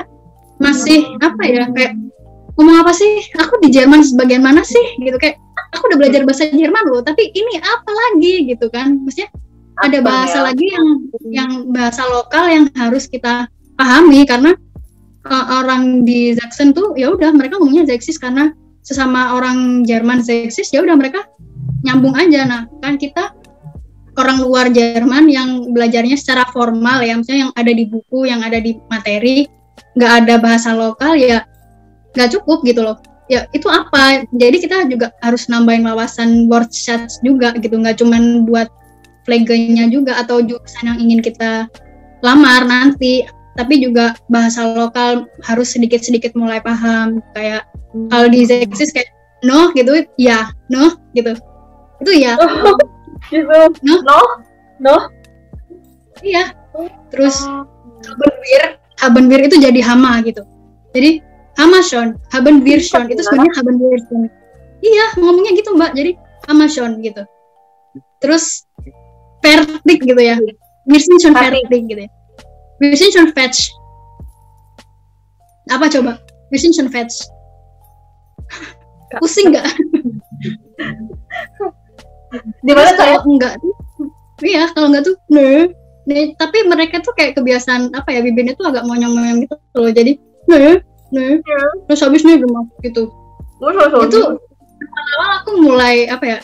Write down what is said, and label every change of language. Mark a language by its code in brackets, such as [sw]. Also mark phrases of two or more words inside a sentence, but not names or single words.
[id] masih apa ya, kayak ngomong apa sih, aku di Jerman sebagian mana sih gitu, kayak aku udah belajar bahasa Jerman loh, tapi ini apa lagi gitu kan, maksudnya ada bahasa lagi yang bahasa lokal yang harus kita pahami, karena orang di Zaksen tuh ya udah mereka ngomongnya Sächsisch karena sesama orang Jerman Sächsisch, ya udah mereka nyambung aja. Nah kan kita orang luar Jerman yang belajarnya secara formal ya, misalnya yang ada di buku, yang ada di materi, nggak ada bahasa lokal ya nggak cukup gitu loh. Ya itu apa? Jadi kita juga harus nambahin wawasan word shots juga gitu, nggak cuman buat flegenya juga atau jurusan yang ingin kita lamar nanti, tapi juga bahasa lokal harus sedikit-sedikit mulai paham. Kayak kalau di Sächsisch kayak no gitu, ya no gitu, itu ya gitu. no no iya. Terus [de] haben wir [id] itu jadi hama gitu, jadi [de] hama schon, haben wir schon, [id] itu sebenarnya [de] haben wir schon. [id] Iya ngomongnya gitu Mbak, jadi [de] hama schon [id] gitu. Terus fertig gitu ya, [de] wir sind schon fertig [id] gitu ya. [de] Wir sind schon fertig. [id] Apa coba? [de] Wir sind schon fertig. [id] Pusing nggak? Di mana kalau enggak tuh? Iya, kalau enggak tuh ne. Tapi mereka tuh kayak kebiasaan apa ya, bibirnya tuh agak monyong-monyong gitu loh. Jadi ne. Terus habis nih gemuk gitu. Itu awal aku mulai apa ya?